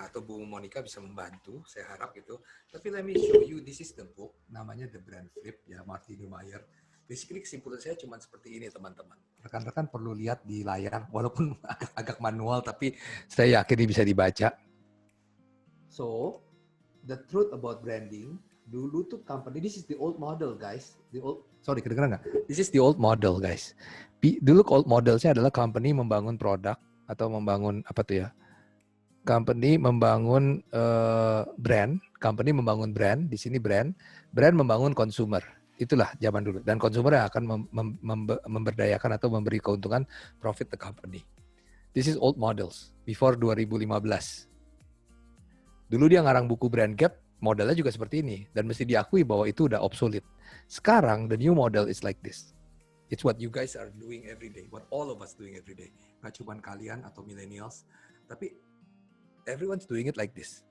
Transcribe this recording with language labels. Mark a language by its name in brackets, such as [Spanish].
[Indonesian] Atau Bu Monica bisa membantu. Saya harap gitu. Tapi [English] let me show you. This is the book. [Indonesian] Namanya The Brand Flip. Ya, Martin Neumayer. Basically kesimpulan saya cuma seperti ini teman-teman. Rekan-rekan perlu lihat di layar. Walaupun agak manual, tapi saya yakin ini bisa dibaca. [English] So, the truth about branding, [Indonesian] dulu tuh company, [English] this is the old model guys. [Indonesian] Kedengeran nggak? [English] This is the old model guys. [Indonesian] Dulu old modelnya adalah company membangun produk atau membangun apa tuh ya? Company membangun brand, company membangun brand, di sini brand membangun consumer. Itulah zaman dulu. Dan consumer yang akan memberdayakan atau memberi keuntungan [English] profit the company. This is old models before 2015. [Indonesian] Dulu dia ngarang buku Brand Gap, modelnya juga seperti ini. Dan mesti diakui bahwa itu udah obsolete. [English] Sekarang, the new model is like this. It's what you guys are doing every day. What all of us doing every day. [Indonesian] Nggak cuma kalian atau millennials. [English] Tapi everyone's doing it like this.